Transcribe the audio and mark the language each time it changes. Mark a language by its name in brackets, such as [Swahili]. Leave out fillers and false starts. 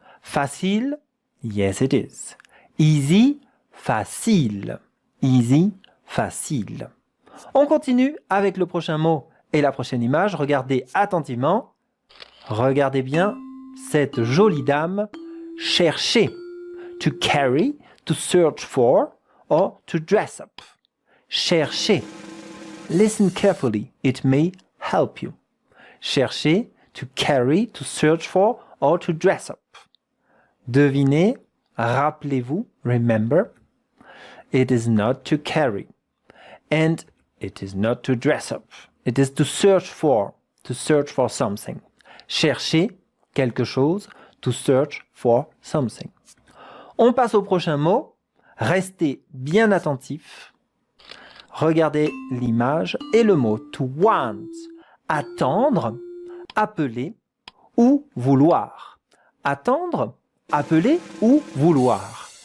[English] Facile, yes it is. Easy, facile. Easy, facile. [French] On continue avec le prochain mot et la prochaine image. Regardez attentivement. Regardez bien cette jolie dame. Chercher. [English] To carry, to search for, or to dress up. Chercher. Listen carefully. It may help you. Chercher, to carry, to search for, or to dress up. [French] Devinez, rappelez-vous, [English] remember. It is not to carry. And it is not to dress up. It is to search for something. [French] Chercher quelque chose, [English] to search for something. [French] On passe au prochain mot. Restez bien attentifs. Regardez l'image et le mot to want. Attendre, appeler ou vouloir. Attendre, appeler ou vouloir.